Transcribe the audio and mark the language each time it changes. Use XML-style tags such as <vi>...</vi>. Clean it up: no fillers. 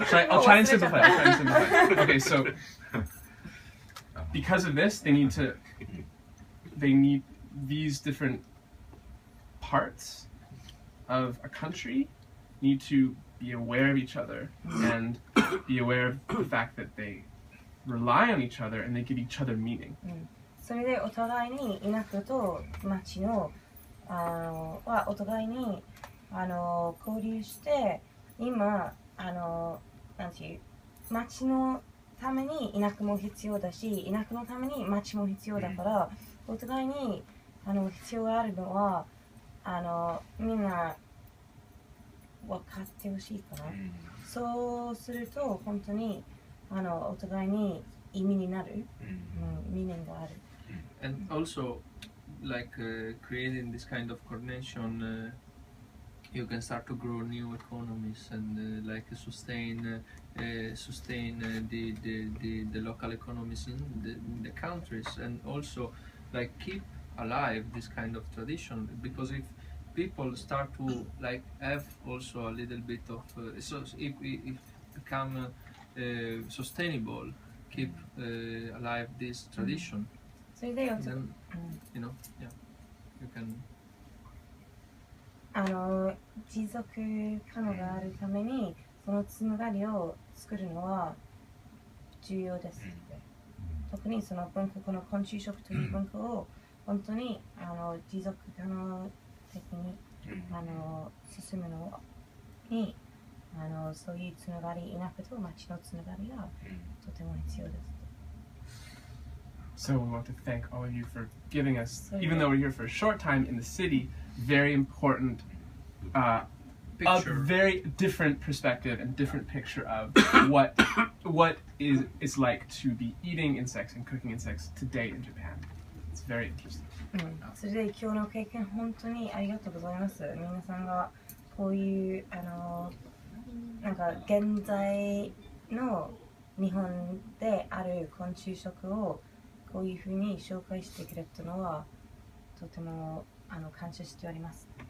<en>I'll try and simplify. Okay, so because of this, they need these different parts of a country need to be aware of each other and be aware of the fact that they rely on each other and they give each other meaning.</en> <ja>それでお互いに田舎と町のはお互いに交流して今なんていう町のために田舎も必要だし田舎のために町も必要だからお互いに必要があるのはみんな分かってほしいかな。そうすると本当にお互いに意味になる、ミーニングがある。</ja> <en>And also, like creating this kind of coordination, you can start to grow new economies and like sustain the local economies in the countries, and also like keep alive this kind of tradition, because if people start to like have also a little bit of so if become sustainable, keep alive this tradition, then you know, yeah, you can</en> <ja>持続可能があるためにそのつながりを作るのは重要です。特にその文化、この昆虫食という文化を本当に持続可能的に進むのにそういうつながり、田舎と町のつながりがとても必要です。</ja> <en>So we want to thank all of you for giving us, even though we're here for a short time in the city, very important, a very different perspective and different picture of what it's like to be eating insects and cooking insects today in Japan. It's very interesting.</en> <ja>それで今日の経験本当にありがとうございます。皆さんがこういうなんか現在の日本である昆虫食をこういうふうに紹介してくれたのはとても感謝しております。</ja>